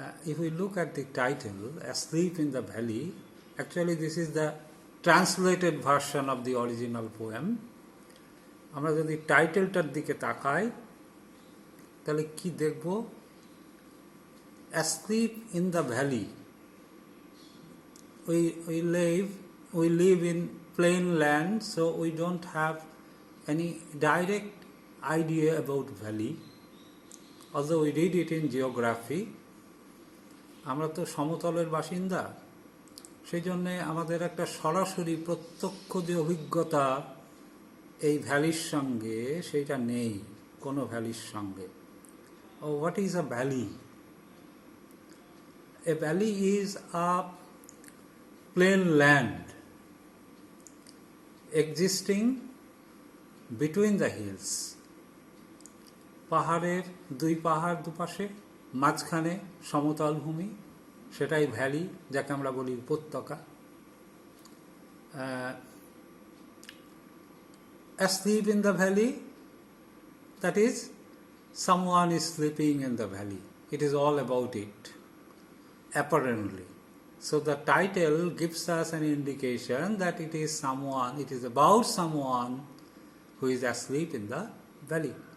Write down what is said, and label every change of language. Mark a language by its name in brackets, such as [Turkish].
[English] If we look at the title, Asleep in the Valley, actually this is the translated version of the original poem. [Bangla] আমরা যদি টাইটেলটার দিকে তাকাই তাহলে কি দেখব? [English] Asleep in the Valley. We live in plain land, so we don't have any direct idea about valley, although we read it in geography. [Bangla] আমরা তো সমতলের বাসিন্দা, সেই জন্যে আমাদের একটা সরাসরি প্রত্যক্ষ যে অভিজ্ঞতা এই ভ্যালির সঙ্গে সেইটা নেই, কোনো ভ্যালির সঙ্গে। [English] What is a valley? A valley is a plain land existing between the hills. [Bangla] পাহাড়ের পাহাড় দুপাশে মাঝখানে সমতল ভূমি, সেটাই ভ্যালি, যাকে আমরা বলি উপত্যকা। [English] Asleep in the valley, that is, someone is sleeping in the valley. It is all about it, apparently. So the title gives us an indication that it is about someone who is asleep in the valley.